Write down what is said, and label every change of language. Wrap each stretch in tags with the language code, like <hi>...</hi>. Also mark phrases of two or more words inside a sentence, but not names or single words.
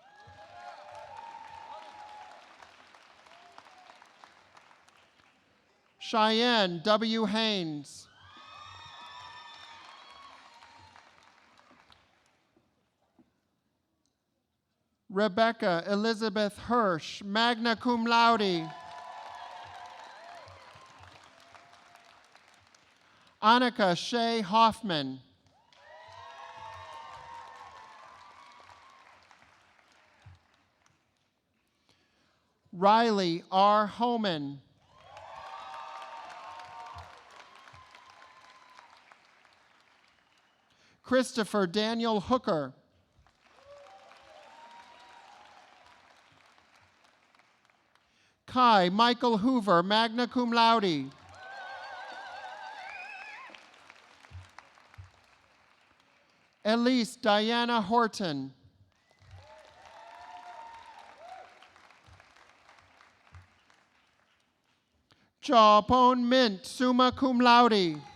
<en>Cheyenne W. Haynes. Rebecca Elizabeth Hirsch,</en> <la>magna cum laude.</la> <en>Annika Shea Hoffman. Riley R. Homan. Christopher Daniel Hooker. Kai Michael Hoover,</en> <la>magna cum laude.</la> <en>Elise Diana Horton. Jawpon Mint,</en> <la>summa cum laude.</la>